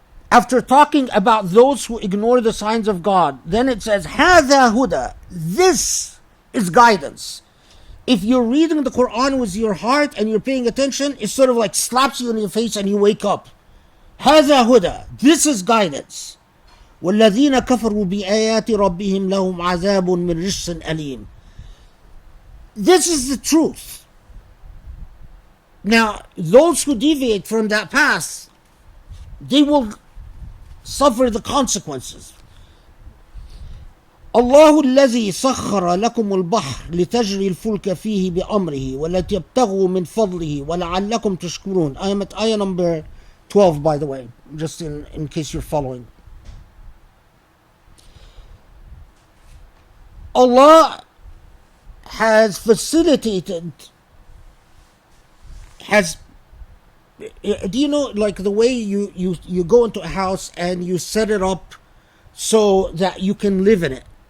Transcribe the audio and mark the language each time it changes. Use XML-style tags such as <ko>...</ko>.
<en>After talking about those who ignore the signs of God, then it says,</en> <ar>هذا هدى.</ar> <en>This is guidance. If you're reading the Quran with your heart and you're paying attention, it sort of like slaps you in your face and you wake up.</en> <ar>هذا هدى.</ar> <en>This is guidance.</en> <ar>والذين كفروا بآيات ربهم لهم عذاب من رجس أليم.</ar> <en>This is the truth. Now, those who deviate from that path, they will suffer the consequences.</en> <ar>الله الذي سخر لكم البحر لتجري الفلك فيه بأمره ولتبتغوا من فضله ولعلكم تشكرون.</ar> <en>I am at ayah number 12, by the way, just in case you're following. Allah has facilitated, do you know, like the way you go into a house and you set it up so that you can live in it.</en>